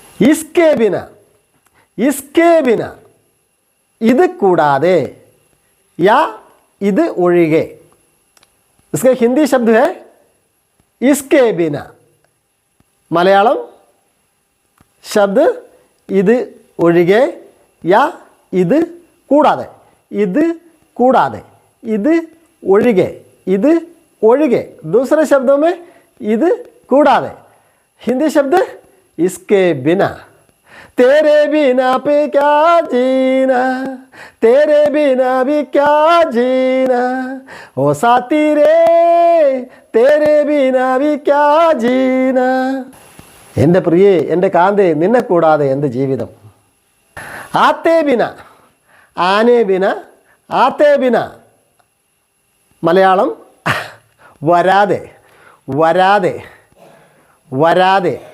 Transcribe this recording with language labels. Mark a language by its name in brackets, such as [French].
[Hindi] इसके बिना, इसके बिना [Malayalam] ഇത് കൂടാതെ [Hindi] या [Malayalam] ഇത് ഒഴികെ. [Hindi] इसका हिंदी शब्द है इसके बिना. मलयालम शब्द [Malayalam] ഇത് ഒഴികെ या ഇത് കൂടാതെ. ഇത് കൂടാതെ, ഇത് ഒഴികെ, ഇത് ഒഴികെ. [Hindi] दूसरे शब्दों में [Malayalam] ഇത് കൂടാതെ. [Hindi] हिंदी शब्द इसके बिना. तेरे बिना पे क्या जीना, तेरे बिना भी क्या जीना. ओ साथी रे तेरे बिना भी क्या जीना. [Malayalam] എൻ്റെ പ്രിയേ, എൻ്റെ കാന്തേ, നിന്നെ കൂടാതെ എന്ത് ജീവിതം. [Hindi] ആത്തേ ബിന, ആനേ ബിന, ആത്തേ ബിന. [Malayalam] മലയാളം വരാതെ, വരാതെ, വരാതെ.